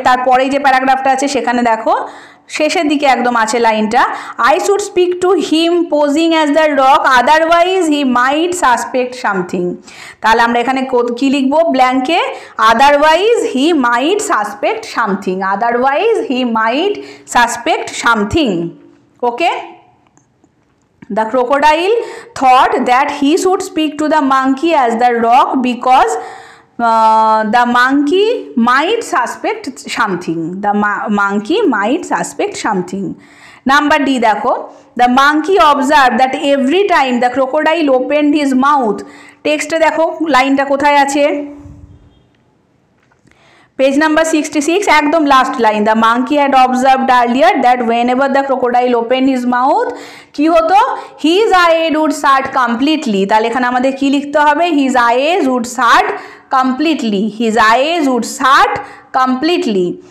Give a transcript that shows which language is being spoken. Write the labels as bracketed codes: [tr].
[bn] তারপরেই যে প্যারাগ্রাফটা আছে সেখানে দেখো শেষের দিকে একদম আছে লাইনটা, [en] I should speak to him posing as the rock otherwise he might suspect something. [bn] তাহলে আমরা এখানে কি লিখবো, ব্ল্যাঙ্কে [en] Otherwise he might suspect something, otherwise he might suspect something. Okay, the crocodile thought that he should speak to the monkey as the rock because the monkey might suspect something, the monkey might suspect something. Number D [bn] দেখো, [en] the monkey observed that every time the crocodile opened his mouth। [bn] টেক্সটে দেখো লাইনটা কোথায় আছে, page number 66 একদম last line, [en] the monkey had observed earlier that whenever the crocodile open his mouth [bn] কি হতো, [en] His eyes would shut completely. [bn] তাহলে এখানে আমাদের কি লিখতে হবে, [en] His eyes would shut completely, his eyes would shut completely.